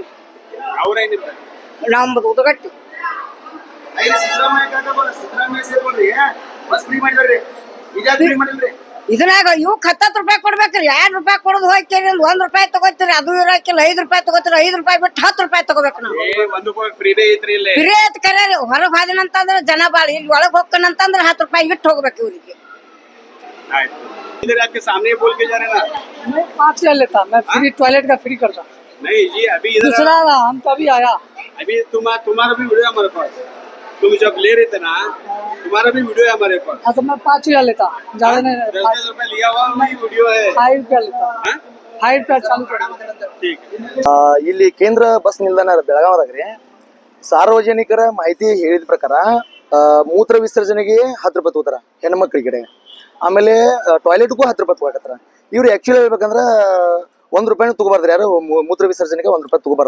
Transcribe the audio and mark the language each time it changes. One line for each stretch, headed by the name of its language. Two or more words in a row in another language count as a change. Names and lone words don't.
Kannada: ನಮ್ದು ಉದಗಟ್ಟಿ. ಇದ್ರಾಗ ಇವಕ್ 10 ರೂಪಾಯಿ ಕೊಡ್ಬೇಕ್ರಿ. 2 ರೂಪಾಯಿ ಕೊಡೋದು ಹೋಗ್ತೀರಿ, 1 ರೂಪಾಯಿ ತಗೋತೀರಿ. ಅದು ಇರಾಕಿಲ್ಲ. 5 ರೂಪಾಯಿ ತಗೋತೀರಿ. 5 ರೂಪಾಯಿ ಬಿಟ್ಟು 10 ರೂಪಾಯಿ ತಗೋಬೇಕು ನಾವು. ಫ್ರೀ ಐತಿ ಕರೆ. ಹೊರಗ್ ಹೋದಿನಂತಂದ್ರ ಜನ ಬಾಳ. ಇಲ್ಲಿ ಒಳಗ್ ಹೋಗ್ಕನಂತಂದ್ರ 10 ರೂಪಾಯಿ ಬಿಟ್ಟು ಹೋಗ್ಬೇಕು ಇವ್ರಿಗೆ.
Hindi: इधर आपके सामने बोल के जा रहे ना, मैं 5 ले लेता, मैं
English: free toilet
Hindi: का फ्री करता. नहीं जी, अभी इधर दूसरा हम तो अभी आया. अभी तुम्हारा भी वीडियो हमारे पास. तुम जब ले रहे थे ना, तुम्हारा भी वीडियो है हमारे पास. हाँ तो मैं 5 ले लेता, ज्यादा नहीं. 10 रुपए लिया हुआ वही वीडियो है. 5 रुपया लेता. 5 रुपया चालू कर. ठीक.
Kannada: ಇಲ್ಲಿ ಕೇಂದ್ರ ಬಸ್ ನಿಲ್ದಾಣ ಬೆಳಗಾವದಾಗ್ರಿ ಸಾರ್ವಜನಿಕರ ಮಾಹಿತಿ ಹೇಳಿದ ಪ್ರಕಾರ ಮೂತ್ರ ವಿಸರ್ಜನೆಗೆ 10 ರೂಪಾಯಿ ತಗೋತಾರ ಹೆಣ್ಮಕ್ಳ ಕಡೆ. ಆಮೇಲೆ ಟಾಯ್ಲೆಟ್ಗೂ 10 ರೂಪಾಯಿ ತಗೋಕತ್ತಾರ. ಇವ್ರು ಆಕ್ಚುಲಿ ಹೇಳ್ಬೇಕಂದ್ರ 1 ರೂಪಾಯಿನೂ ತಗೋಬಾರ್ದ್ರಿ. ಯಾರು ಮೂತ್ರ ವಿಸರ್ಜನೆಗೆ 1 ರೂಪಾಯಿ ತಗೋಬಾರ್ದ.